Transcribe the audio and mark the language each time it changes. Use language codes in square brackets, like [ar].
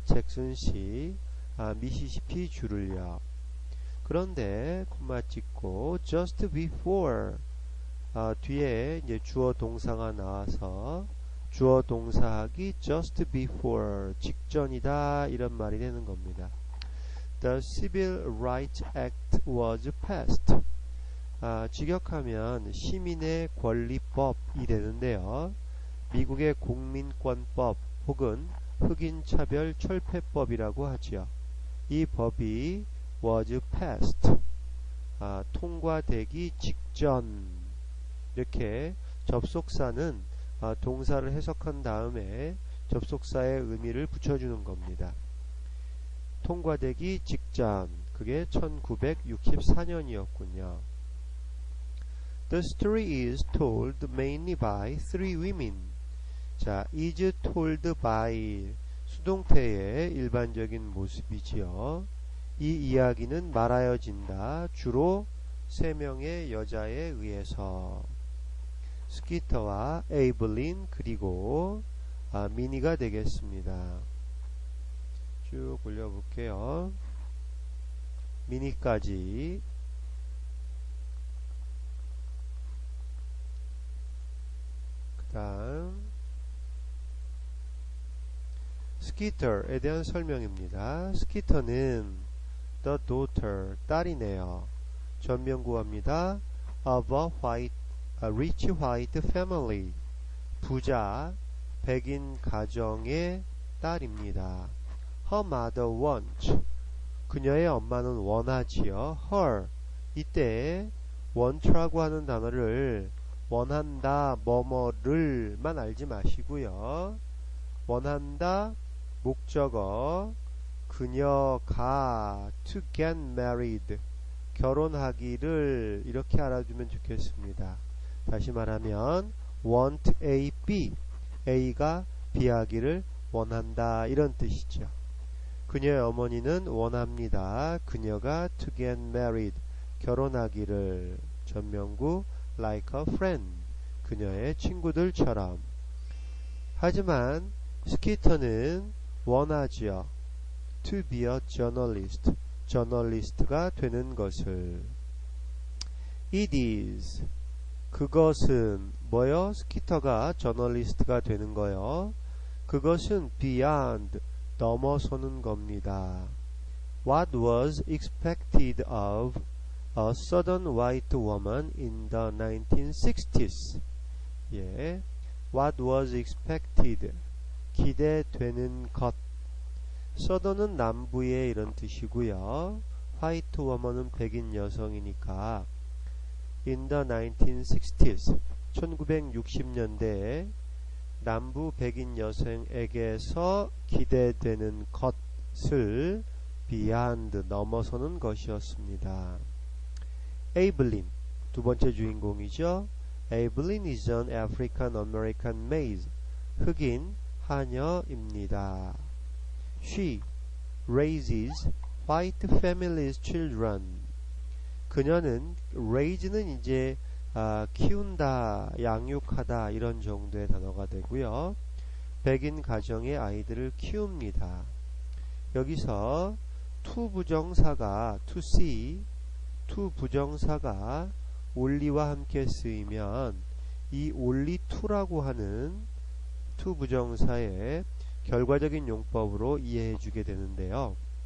[ko] 잭슨 시, 미시시피 주를요. 그런데 콤마 찍고 [en] just before, [ko] 뒤에 이제 주어 동사가 나와서 주어 동사하기 just before, 직전이다 이런 말이 되는 겁니다. [en] The Civil Rights Act was passed. [ko] 직역하면 시민의 권리법이 되는데요. 미국의 국민권법 혹은 흑인차별 철폐법이라고 하죠. 이 법이 [en] was passed, [ko] 통과되기 직전. 이렇게 접속사는 동사를 해석한 다음에 접속사의 의미를 붙여주는 겁니다. 통과되기 직전, 그게 1964년이었군요. [en] The story is told mainly by three women. [ko] 자, [en] is told by [ko] 수동태의 일반적인 모습이지요. 이 이야기는 말하여진다. 주로 3명의 여자에 의해서. 스키터와 에이블린 그리고 미니가 되겠습니다. 쭉 올려볼게요. 미니까지. 그 다음 스키터에 대한 설명입니다. 스키터는 [en] the daughter, [ko] 딸이네요. 전명구어입니다. [en] of a rich white family, [ko] 부자 백인 가정의 딸입니다. [en] Her mother wants, [ko] 그녀의 엄마는 원하지요. Her, 이때 want라고 하는 단어를 원한다, 뭐뭐를만 알지 마시고요. 원한다, 목적어, 그녀가 [en] to get married, [ko] 결혼하기를 이렇게 알아두면 좋겠습니다. 다시 말하면 want A, B, A가 B하기를 원한다 이런 뜻이죠. 그녀의 어머니는 원합니다. [en] 그녀가 to get married, [ko] 결혼하기를. 전명구 [en] like a friend, [ko] 그녀의 친구들처럼. 하지만 스키터는 원하지요. [en] to be a journalist, [ko] 저널리스트가 되는 것을. It is, 그것은 뭐요? 스키터가 저널리스트가 되는 거요. 그것은 beyond, 넘어서는 겁니다. [en] What was expected of a southern white woman in the 1960s? [ko] 예, [en] what was expected, [ko] 기대되는 것. 서던은 남부의 이런 뜻이고요. 화이트 워먼은 백인 여성이니까 [en] in the 1960s, [ko] 1960년대에 남부 백인 여성에게서 기대되는 것을 beyond 넘어서는 것이었습니다. 에이블린 두 번째 주인공이죠. [en] 에이블린 is an African American male. [ko] 흑인 하녀입니다. [en] She raises white families children. [ko] 그녀는 raise는 이제 키운다, 양육하다 이런 정도의 단어가 되고요. 백인 가정의 아이들을 키웁니다. 여기서 to 부정사가 to see, to 부정사가 only와 함께 쓰이면 이 only to라고 하는 to 부정사의 결과적인 용법으로 이해해 주게 되는데요.